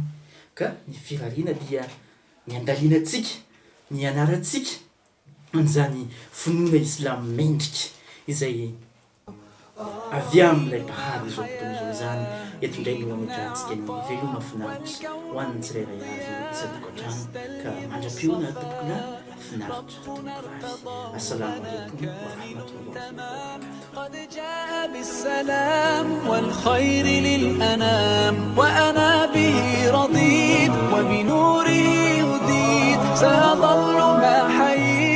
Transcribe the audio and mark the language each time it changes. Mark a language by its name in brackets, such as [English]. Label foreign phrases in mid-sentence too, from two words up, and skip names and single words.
[Malagasy] Ka ny firariana dia ny andalianantsika, ny anarantsika an'izany finoana Islam mendrika izay avy amin'ilay mpahary zao tontolo zao zany. Eto indray no ametrahantsika ny veloma finaritra ho an'ny tsirairay avy isa-tokantrano ka mandra-pioana tompokona [Arabic] السلام عليكم ورحمة الله وبركاته. قد جاء بالسلام والخير للأنام وأنا به رضيت وبنوره هديت سأظل ما حييت